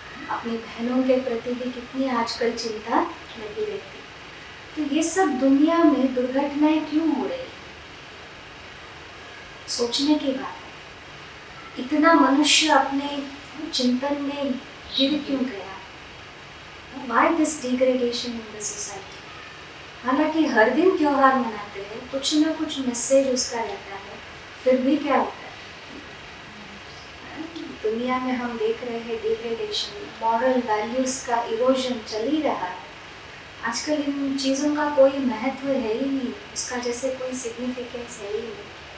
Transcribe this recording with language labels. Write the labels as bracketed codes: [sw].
[hi] अपनी बहनों के प्रति भी कितनी आजकल चिंता लगी रहती। तो ये सब दुनिया में दुर्घटनाएं क्यों हो रही, सोचने की बात है। इतना मनुष्य अपने चिंतन में गिर क्यों गया? [en] Why this degradation in the society? [hi] हालांकि हर दिन त्योहार मनाते हैं, कुछ ना कुछ मैसेज उसका रहता है, फिर भी क्या होता है दुनिया में हम देख रहे हैं डिग्रेडेशन, मॉरल वैल्यूज का इरोजन चल ही रहा है। आजकल इन चीज़ों का कोई महत्व है ही नहीं, उसका जैसे कोई सिग्निफिकेंस है ही नहीं।